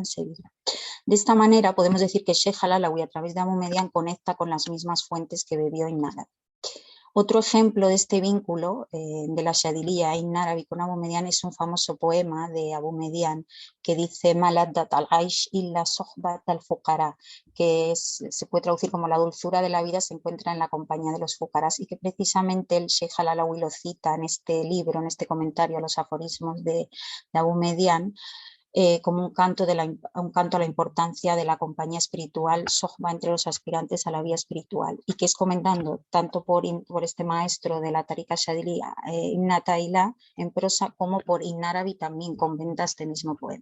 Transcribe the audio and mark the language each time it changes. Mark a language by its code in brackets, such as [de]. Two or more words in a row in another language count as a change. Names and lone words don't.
[es] En Sevilla. De esta manera podemos decir que Sheikh al-Alawi, a través de Abu Median, conecta con las mismas fuentes que bebió Ibn Arabi. Otro ejemplo de este vínculo de la Shadilía Ibn Arabi con Abu Median es un famoso poema de Abu Median que dice [ar] ما لذة العيش إلا صحبة الفقراء, [es] que se puede traducir como la dulzura de la vida se encuentra en la compañía de los fuqaras, y que precisamente el Sheikh al-Alawi lo cita en este libro, en este comentario a los aforismos de Abu Median, como un canto a la importancia de la compañía espiritual, sohba, entre los aspirantes a la vía espiritual, y que es comentando tanto por este maestro de la Tarika Shadili, Ibn Ata'illah, en prosa, como por Ibn Arabi, también comenta este mismo poema.